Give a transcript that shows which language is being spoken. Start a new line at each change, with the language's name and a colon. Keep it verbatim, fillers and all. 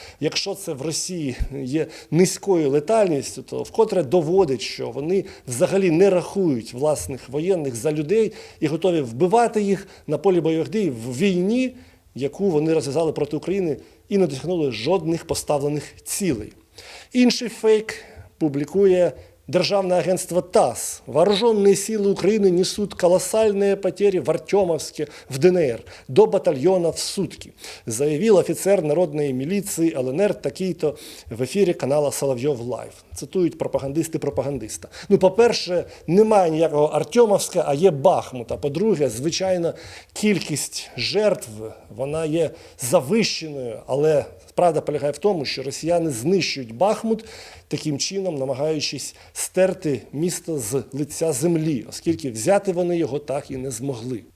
Ukrainian: Якщо це в Росії є низькою летальністю, то вкотре доводить, що вони взагалі не рахують власних воєнних за людей і готові вбивати їх на полі бойових дій в війні, яку вони розв'язали проти України і не досягнули жодних поставлених цілей. Інший фейк публікує Державне агентство ТАСС.
Russian: Вооруженные силы Украины несут колоссальные потери в Артемовске, в ДНР, до батальона в сутки, заявил офицер народной милиции ЛНР
Ukrainian: такий-то в ефірі
Russian: канала «Соловйов Лайв».
Ukrainian: Цитують пропагандисти пропагандиста. Ну, по-перше, немає ніякого Артемовська, а є Бахмут. А по-друге, звичайно, кількість жертв, вона є завищеною, але правда полягає в тому, що росіяни знищують Бахмут, таким чином намагаючись стерти місто з лиця землі, оскільки взяти вони його так і не змогли.